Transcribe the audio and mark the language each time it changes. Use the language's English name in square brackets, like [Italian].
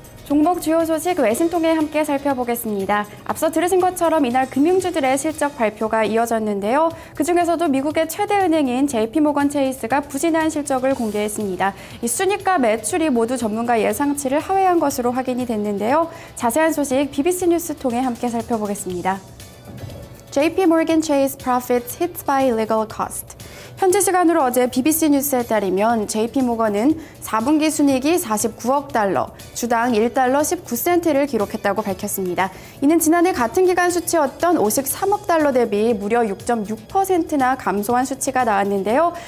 [Korean] 종목 주요 소식 외신 통해 함께 살펴보겠습니다. 앞서 들으신 것처럼 이날 금융주들의 실적 발표가 이어졌는데요. 그중에서도 미국의 최대 은행인 JP모건 체이스가 부진한 실적을 공개했습니다. 이 순이익과 매출이 모두 전문가 예상치를 하회한 것으로 확인이 됐는데요. 자세한 소식 BBC 뉴스 통해 함께 살펴보겠습니다. [English] JP Morgan Chase profits hit by legal cost. [Korean] 현지 시간으로 어제 BBC 뉴스에 따르면 JP모건은 4분기 순이익이 49억 달러, 주당 1달러 19센트를 기록했다고 밝혔습니다. 이는 지난해 같은 기간 수치였던 53억 달러 대비 무려 6.6%나 감소한 수치가 나왔는데요.